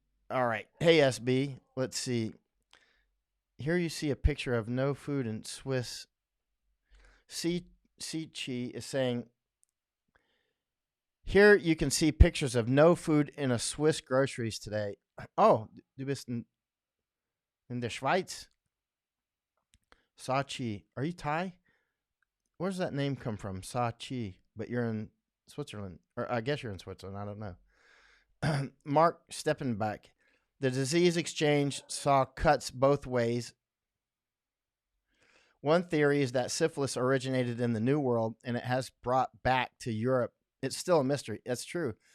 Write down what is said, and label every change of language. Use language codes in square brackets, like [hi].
[en] All right. Hey, SB. Let's see. Here you see a picture of no food in Swiss. Chi is saying, here you can see pictures of no food in a Swiss groceries today. [de] Oh, du bist in der Schweiz. [en] Sachi. Are you Thai? Where does that name come from? Sachi. But you're in Switzerland. Or I guess you're in Switzerland. I don't know. Mark Steppenbach. The disease exchange saw cuts both ways. One theory is that syphilis originated in the New World and it has brought back to Europe. It's still a mystery. That's true.